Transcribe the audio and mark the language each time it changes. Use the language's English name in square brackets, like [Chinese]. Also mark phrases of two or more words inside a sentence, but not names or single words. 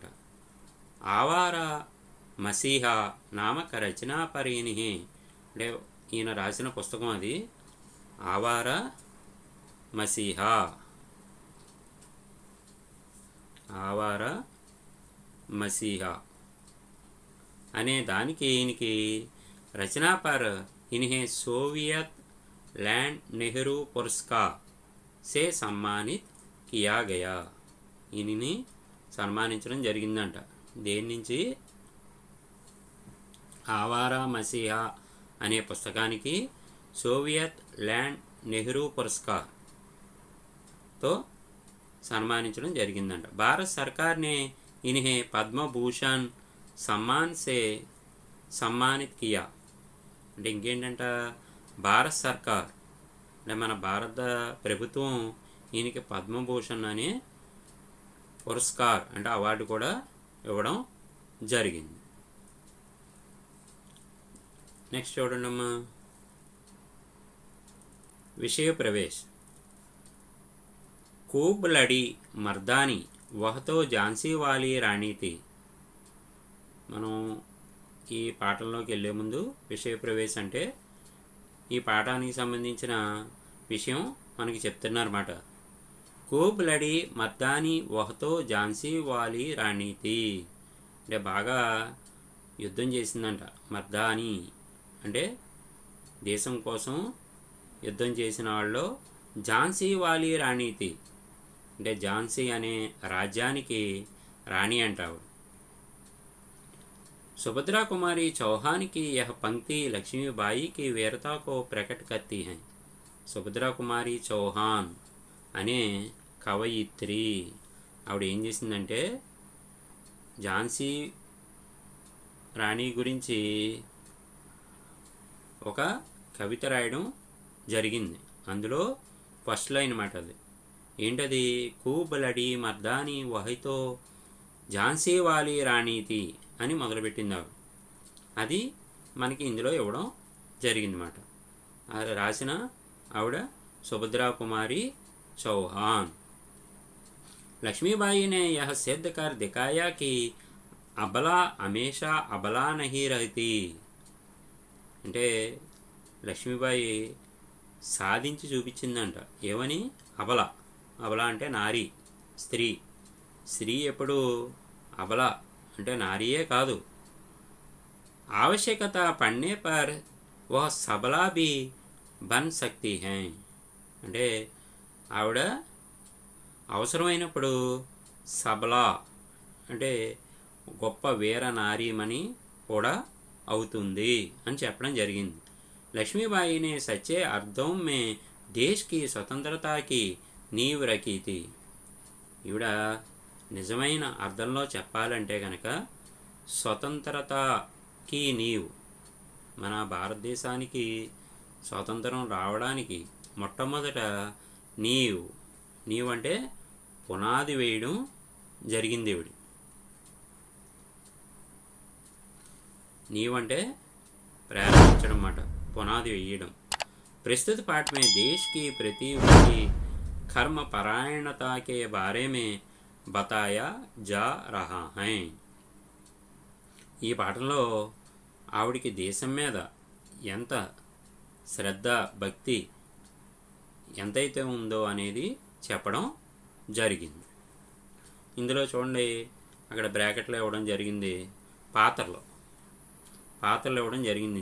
[Telugu] ఆవారా మసీహా నామక రచనా పరీని అంటే ఈయన రాసిన పుస్తకం అది ఆవారా మసీహా. ఆవారా మసీహా అనే దానికి ఈయనకి [Hindi] रचना पर इन्हें सोवियत लैंड नेहरू पुरस्कार से सम्मानित किया गया. [Telugu] ఈయనని సన్మానించడం జరిగిందంట. దేని నుంచి? ఆవారా మసీహా అనే పుస్తకానికి సోవియత్ ల్యాండ్ నెహ్రూ పురస్కార్తో సన్మానించడం జరిగిందంట. [Hindi] भारत सरकार ने इन्हें पद्मभूषण सम्मान से सम्मानित किया. [Telugu] అంటే ఇంకేంటంట భారత్ సర్కార్ అంటే మన భారత ప్రభుత్వం ఈయనకి పద్మభూషణ్ అనే పురస్కార్ అంటే అవార్డు కూడా ఇవ్వడం జరిగింది. నెక్స్ట్ చూడండి అమ్మా [Hindi] विषय प्रवेश. खूब लड़ी मर्दानी वह तो झांसी वाली रानी थी. [Telugu] మనం ఈ పాఠంలోకి వెళ్ళే ముందు విషయ ప్రవేశ అంటే ఈ పాఠానికి సంబంధించిన విషయం మనకి చెప్తున్నారన్నమాట. [Hindi] खूब लड़ी मर्दानी वह तो झांसी वाली रानी थी [Telugu] అంటే బాగా యుద్ధం చేసిందంట. మర్దాని అంటే దేశం కోసం యుద్ధం చేసిన వాళ్ళు. [Hindi] झांसी वाली रानी थी [Telugu] అంటే ఝాన్సీ అనే రాజ్యానికి రాణి అంటావు. [Hindi] सुभद्रा कुमारी चौहान की यह पंक्ति लक्ष्मीबाई की वीरता को प्रकट करती है. [Telugu] సుభద్రా కుమారి చౌహాన్ అనే కవయిత్రి ఆవిడ ఏం చేసిందంటే ఝాన్సీ రాణి గురించి ఒక కవిత రాయడం జరిగింది. అందులో ఫస్ట్ లైన్ మాట అది ఏంటది? [Hindi] खूब लड़ी मर्दानी वह तो झांसी वाली रानी थी [Telugu] అని మొదలుపెట్టింది ఆవిడ. అది మనకి ఇందులో ఇవ్వడం జరిగిందన్నమాట. అది రాసిన ఆవిడ సుభద్రా కుమారి చౌహాన్. [Hindi] లక్ష్मीबाई ने यह सिद्ध कर दिखाया कि अबला हमेशा अबला नहीं रहती. [Telugu] అంటే లక్ష్మీబాయి సాధించి చూపించిందంట. ఏమని? అబల అబల అంటే నారీ, స్త్రీ. స్త్రీ ఎప్పుడు అబల అంటే నారీయే కాదు, [Hindi] आवश्यकता पड़ने पर वह सबला भी बन सकती हैं. [Telugu] అంటే ఆవిడ అవసరమైనప్పుడు సబలా అంటే గొప్ప వీర నారీమణి కూడా అవుతుంది అని చెప్పడం జరిగింది. [Hindi] लक्ष्मीबाई ने सच्चे अर्थों में देश की स्वतंत्रता की नींव रखी थी. [Telugu] ఈవిడ నిజమైన అర్థంలో చెప్పాలంటే కనుక స్వతంత్రతకి నీవు, మన భారతదేశానికి స్వాతంత్రం రావడానికి మొట్టమొదట నీవు అంటే పునాది వేయడం జరిగింది. ఈవిడ నీవంటే ప్రారంభించడం అన్నమాట, పునాది వేయడం. [Hindi] प्रस्तुत पाठ में देश की प्रति उनकी कर्म परायणता के बारे में बताया जा रहा है. [Telugu] ఈ పాఠంలో ఆవిడికి దేశం మీద ఎంత శ్రద్ధ భక్తి ఎంతైతే ఉందో అనేది చెప్పడం జరిగింది. ఇందులో చూడండి, అక్కడ బ్రాకెట్లో ఇవ్వడం జరిగింది, పాత్రలు ఇవ్వడం జరిగింది.